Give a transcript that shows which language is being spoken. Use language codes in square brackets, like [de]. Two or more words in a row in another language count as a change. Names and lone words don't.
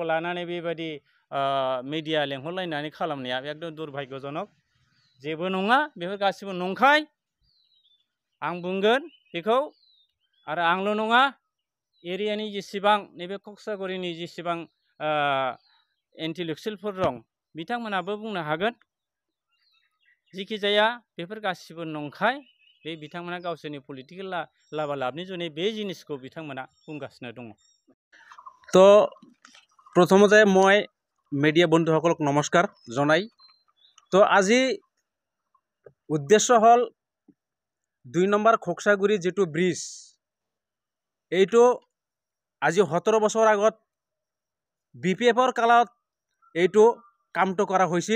[brx] लानानै बेबायदि मिडिया लेंहरलायनानै खालामनाया एकदम दुर्भाग्यजनक जेबो नङा बेफोर गासिबो नंखाय आं बुंगोन बेखौ आरो आंल' नङा एरियानि जेसेबां नैबे कक्सागरिनि जेसेबां इन्टेलेक्सुयेलफोर दं बिथांमोनाबो बुंनो हागोन जिखिजाया बेफोर गासिबो नंखाय बे बिथांमोना गावसोरनि पलिटिकेल लाबालाबनि जुनै बे जिनिसखौ बिथांमोना बुंगासिनो दङ [as] তো প্ৰথমতে মই মিডিয়া বন্ধুসকলক নমস্কাৰ জনাই তো আজি উদ্দেশ্য হ'ল 2 নম্বৰ খোকসাগুৰি যেটো ব্ৰিজ এইটো আজি 17 বছৰ আগত BPFৰ কালত এইটো কামটো কৰা হৈছিল।